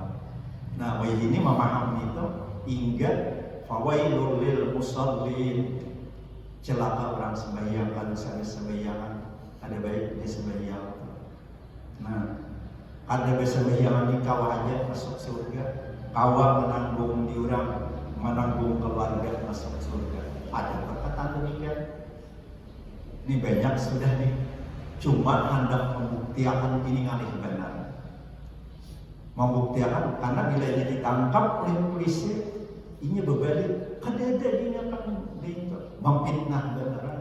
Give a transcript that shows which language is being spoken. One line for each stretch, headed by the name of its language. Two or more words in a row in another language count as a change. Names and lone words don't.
Indonesian: Nah, ini memahami itu hingga
Arabic: فويل للمصلين,
Indonesian: celaka orang sembahyang. Kalau misalnya sembahyang ada baiknya sembahyang.
Banjar: Nah, ada sembahyang ini kawa aja masuk surga, kawa menanggung diurang, menanggung keluarga masuk surga.
Indonesian: Ada perkataan demikian. Ini banyak sudah nih.
Banjar: Cuma hendak membuktikan ini ngalih benar.
Indonesian: Membuktikan karena bila dia ditangkap oleh polisi, Ini berbalik, ada dia kan memfitnah beneran.